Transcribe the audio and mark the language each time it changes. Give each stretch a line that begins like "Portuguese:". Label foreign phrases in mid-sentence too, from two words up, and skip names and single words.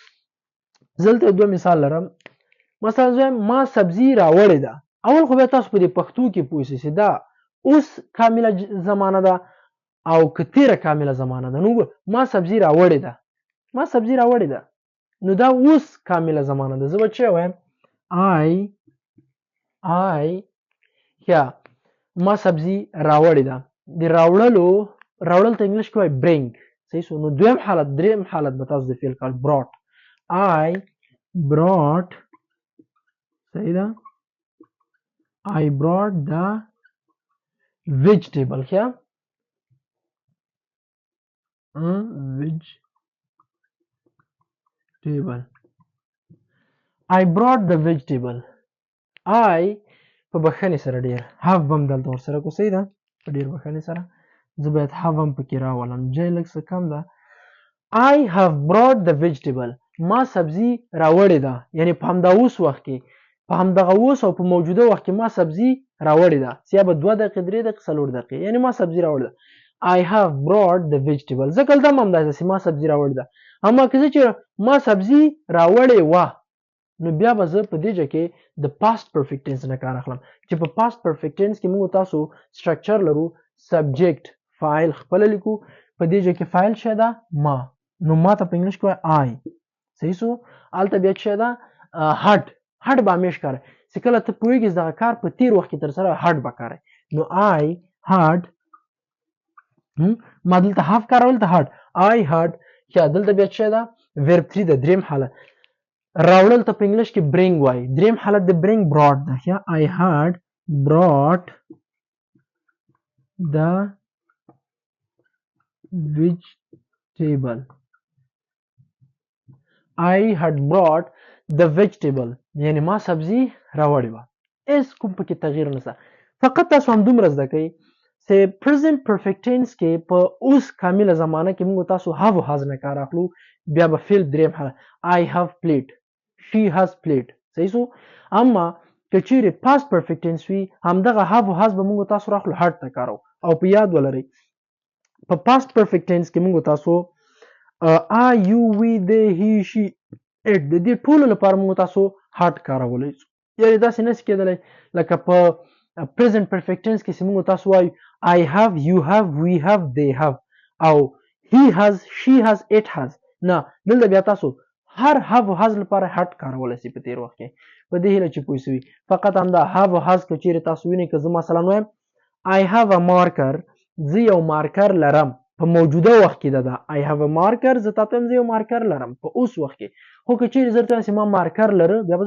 Pashto: زه دلته دوه مثال لرم مثلا زه ما سبزي راوړې ده اول خو بیا تاسو په دې پښتو کې پوه شئ چې دا اوس کامله زمانه ده او که تیره کامله زمانه ده نو ما سبزي راوړې ده ما سبزي راوړې ده نو دا اوس کامله زمانه ده زه به څه وایم یا ما سبزي راوړې ده د راوړل ته انګلیش کې وایي bring صحیح شو نو دویم حالت دریم حالت به تاسو د فعل کال
English: brought I brought
Pashto: صحیح ده
English: I brought the vegetable
Pashto: ښه
English: vegetable I brought the vegetable I
Pashto: په بخښنې سره ډیر have هم دلته ورسره کو صحیح ده په ډیر بخښنې سره زه باید have هم پکې راولم جای لږ څه کم ده
English: I have brought the vegetable
Pashto: ما سبزي راوړې ده یعنی په همدا اوس وخت کې په همدغه اوس او په موجوده وخت کې ما سبزي راوړې ده یا به 2 دقیقې 3 دقیقې 4 دقیقې یعنی ما سبزي راوړې ده
English: I have brought the vegetable
Pashto: ځکه دلته هم همداسې ما سبزي راوړې ده اما که زه چې ما سبزي راوړې وه نو بیا به زه په دې ځای کې د
English: past perfect tense
Pashto: نه کار اخلم چې په
English: past perfect tense
Pashto: کې موږ تاسو structure لرو subject فاعل خپل لیکو په دې ځای کې فاعل شه ده ما نو ما ته په انګلیش کې I صحیح سو الته بیا شه ده had به همیش کار چې کله ته پوهیږې دغه کار په تیر وخت کې تر سره had به کار نو
English: I had
Pashto: ما دلته have کارول ته
English: had I had
Pashto: یا دلته بیا شه ده verb 3 د دریم حالت راوړل ته په انګلیش کې bring وای دریم حالت د
English: bring brought
Pashto: ده یا
English: I had brought the vegetable I had brought the vegetable
Pashto: یعنی ما سبزي راوړې وه هیڅ کوم پکې تغییر نشته فقط تاسو هم دومره زده کوئ چې
English: present perfect tense
Pashto: کې په اوس کامله زمانه کې موږ تاسو have و has نه کار اخلو بیا به فعل دریم حالت
English: I have played she has
Pashto: played صحیح سو اما که چیرې
English: past perfect tense
Pashto: وي همدغه have و has به موږ تاسو راخلو had ته کارو او په یاد ولرئ په
English: past perfect tense
Pashto: کې موږ تاسو
English: I you we they he she it
Pashto: د دې ټولو لپاره موږ تاسو had کارولای شو یعنی داسې نشي کېدلی لکه په
English: present perfect tense
Pashto: کې چې موږ تاسو وایو
English: I have you have we have they have
Pashto: او
English: he has she has it has
Pashto: نه دلته بیا تاسو هر have و has لپاره had کارولای شي په تیر وخت کې په دې هیله چې پوه شئ فقط همدا have و has که چیرې تاسو وینئ که زه مثلا وایم I
English: have a marker
Pashto: زه یو مارکر لرم په موجوده وخت کې ده
English: I have a marker
Pashto: زه تاته زه یو مارکر لرم په اوس وخت کې خو که چیرې زه درته ما مارکر لره بیا به